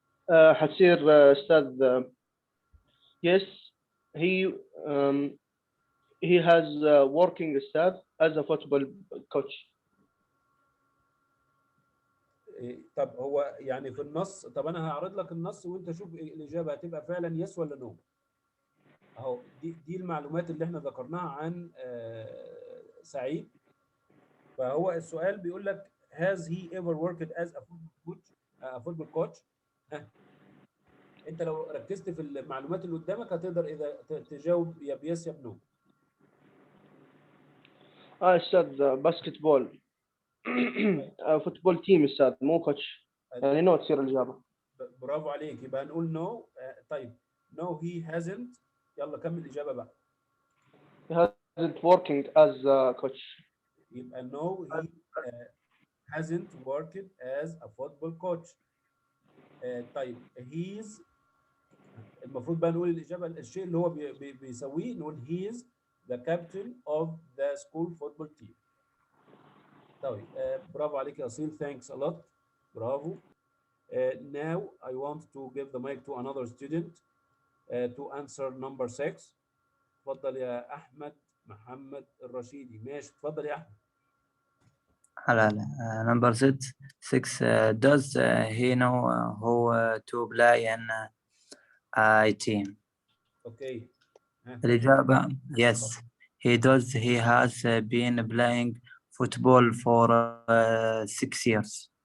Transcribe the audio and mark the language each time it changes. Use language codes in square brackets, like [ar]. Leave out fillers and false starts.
[ar] حتصير أستاذ [en] yes he has working staff as a football coach. [ar] طب هو يعني في النص، طب انا هعرض لك النص وانت شوف الاجابه هتبقى فعلا يس ولا نو. اهو دي المعلومات اللي احنا ذكرناها عن سعيد. فهو السؤال بيقول لك [en] has he ever worked as a football coach? [ar] ها. انت لو ركزت في المعلومات اللي قدامك هتقدر اذا تجاوب يا بيس يا بنو. [en] أستاذ basketball. [ar] فوتبول تيم أستاذ مو كوتش، يعني نو تصير الإجابة. برافو عليك، يبقى هنقول نو. [en] طيب no he hasn't. [ar] يلا كمل الإجابة بقى. [en] He hasn't working as a coach. يبقى no he hasn't worked as a football coach. [ar] طيب he's المفروض بقى نقول الإجابة الشيء اللي هو بيسويه، نقول [en] he's the captain of the school football team. [ar] طيب برافو عليك يا أصيل. [en] thanks a lot. [ar] برافو. [en] Now I want to give the mic to another student to answer number 6. [ar] اتفضل يا أحمد محمد الرشيدي. ماشي، اتفضل يا أحمد. [en] لا number 6 does he know who to play in a team. Okay. الإجابة yes he does. He has been playing football for 6 years.